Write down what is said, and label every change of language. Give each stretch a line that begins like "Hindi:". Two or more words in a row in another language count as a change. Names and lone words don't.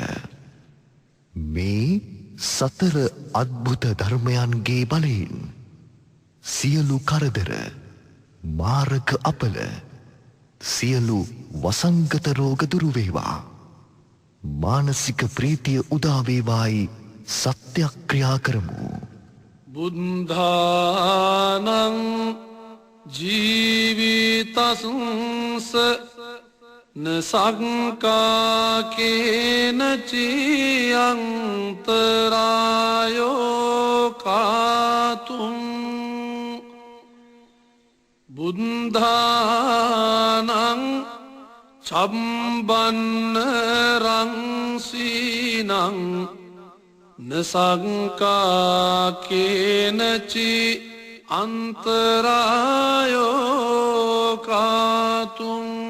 Sinhala: මේ සතර අද්භුත ධර්මයන්ගේ බලයෙන් සියලු කරදර මාරක අපල සියලු වසංගත රෝග දුරු වේවා. මානසික ප්‍රීතිය උදා වේවායි සත්‍යක්‍රියා කරමු.
Pali: බුද්ධානං ජීවිතස්ස නසංකාකේන චියන්තරායෝ කාතුම් බුද්ධානං චම්බන්න රංසීනං නසංකාකේනචි අන්තරායෝ කාතුම්